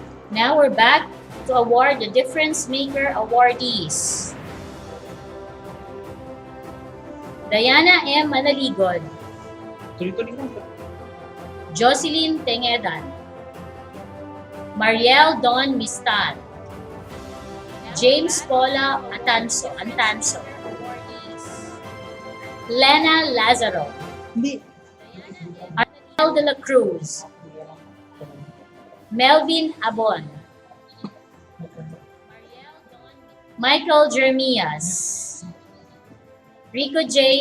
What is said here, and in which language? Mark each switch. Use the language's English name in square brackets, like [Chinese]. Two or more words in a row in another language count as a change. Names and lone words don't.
[English] Now we're back to award the Difference Maker awardees. Diana M. Manaligod, [Filipino] Tuloy-tuloy lang. [English] Jocelyn Tengedan, Mariel Don Mistal, James Paula Antanso, Lena Lazaro, Arnel de la Cruz, Melvin Abon, Michael Jeremias, Rico J.